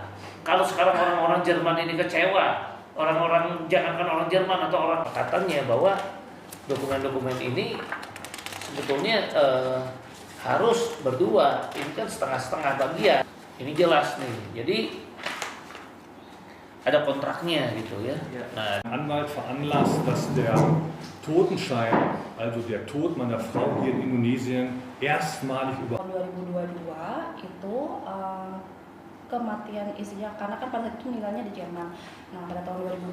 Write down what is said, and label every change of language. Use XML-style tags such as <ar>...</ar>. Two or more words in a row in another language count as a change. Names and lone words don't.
<id>Kalau sekarang orang-orang Jerman ini kecewa, jangankan orang Jerman atau orang katanya bahwa dokumen-dokumen ini sebetulnya harus berdua. Ini kan setengah-setengah bagian. Ini jelas nih. Jadi ada kontraknya gitu ya. Nah,</id> <de>Anwalt veranlasst, dass der Totenschein, also der Tod meiner Frau hier in Indonesien, erstmalig über</de> <id>Tahun 2022 itu kematian istrinya, karena kan pada saat itu meninggalnya di Jerman. Nah pada tahun 2022</id>